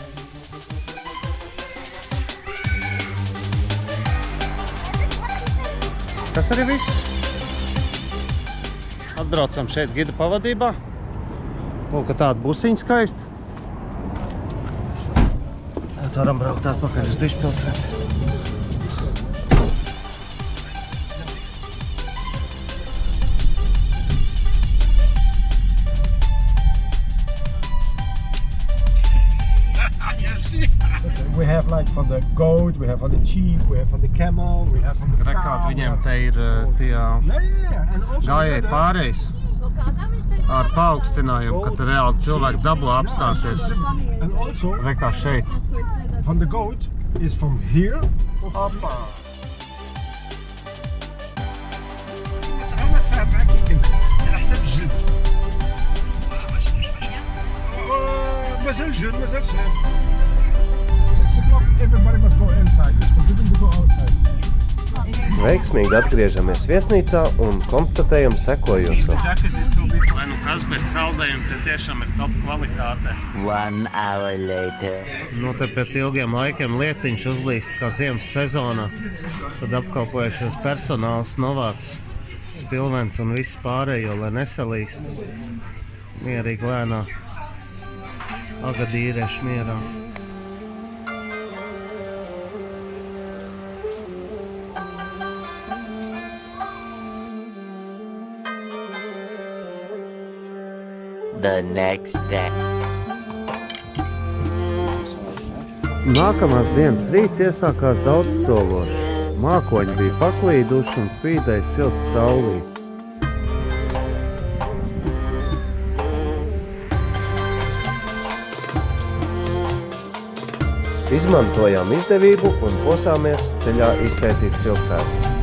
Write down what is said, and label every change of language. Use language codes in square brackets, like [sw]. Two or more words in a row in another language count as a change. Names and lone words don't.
[lv] Tas arī viss. Atbraucam šeit gida pavadībā. Lūk, tāda busiņa skaista. Tad varam braukt atpakaļ uz Dižpilsētu. [en] We have like for the goat, we have for the sheep, we have for the camel, we have for the cow. [lv] Rekāt viņiem te ir tie [en] Yeah. And also [lv] gājēji pārējais ar paaugstinājumu, kad reāli cilvēki dabū apstāties. [en] And also [lv] Rekā šeit. [en] from the goat is from here. [ar] مازال جون مازال صغير [en] 6 o'clock everybody must go inside. It's forbidden to go outside. [lv] Veiksmīgi atgriežamies viesnīcā un konstatējam sekojošo. Vai nu kas, bet saldējumi te tiešām ir top kvalitāte. [en] 1 hour later. [lv] Nu, te pēc ilgiem laikiem lietiņš uzlīst kā ziemas sezonā. Tad apkalpojušies personāls novāc spilvens un viss pārējo, lai nesalīst. Mierīgi lēnā. Agadīrieši mierā. [en] The next day. [lv] Nākamās dienas rīts iesākās daudz sološi. Mākoņi bija paklīduši un spīdēja silts saulīt. Izmantojām izdevību un posāmies ceļā izpētīt pilsētu.